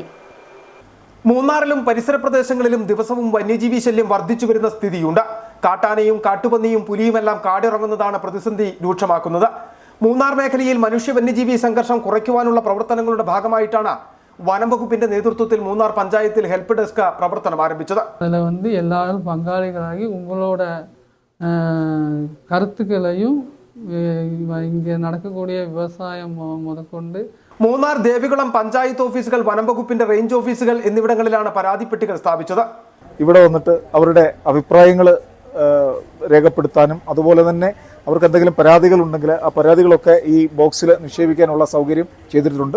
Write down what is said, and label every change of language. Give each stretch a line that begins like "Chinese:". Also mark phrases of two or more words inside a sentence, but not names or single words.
Malayalam: മൂന്നാറിലും പരിസര പ്രദേശങ്ങളിലും ദിവസവും വന്യജീവി ശല്യം വർദ്ധിച്ചു വരുന്ന സ്ഥിതിയുണ്ട്. കാട്ടാനയും കാട്ടുപന്നിയും പുലിയുമെല്ലാം കാടിറങ്ങുന്നതാണ് പ്രതിസന്ധി രൂക്ഷമാക്കുന്നത്. മൂന്നാർ മേഖലയിൽ മനുഷ്യ വന്യജീവി സംഘർഷം കുറയ്ക്കുവാനുള്ള പ്രവർത്തനങ്ങളുടെ ഭാഗമായിട്ടാണ് വനം വകുപ്പിന്റെ നേതൃത്വത്തിൽ മൂന്നാർ പഞ്ചായത്തിൽ
English: help desk
Malayalam: പ്രവർത്തനം ആരംഭിച്ചത്.
Tamil: அதில் எல்லாரும் பங்காளிகளாகி உங்களோட கருத்துக்களையும் இங்கே நடக்கக்கூடிய விவசாயம் முதற்கொண்டு
Malayalam: മൂന്നാർ ദേവികുളം പഞ്ചായത്ത് ഓഫീസുകൾ, വനം വകുപ്പിന്റെ റേഞ്ച് ഓഫീസുകൾ എന്നിവിടങ്ങളിലാണ് പരാതിപ്പെട്ടികൾ സ്ഥാപിച്ചത്. ഇവിടെ വന്നിട്ട് അവരുടെ അഭിപ്രായങ്ങൾ രേഖപ്പെടുത്താനും അതുപോലെ തന്നെ അവർക്ക് എന്തെങ്കിലും പരാതികൾ ഉണ്ടെങ്കിൽ ആ പരാതികളൊക്കെ ഈ ബോക്സിൽ നിക്ഷേപിക്കാനുള്ള സൗകര്യം ചെയ്തിട്ടുണ്ട്.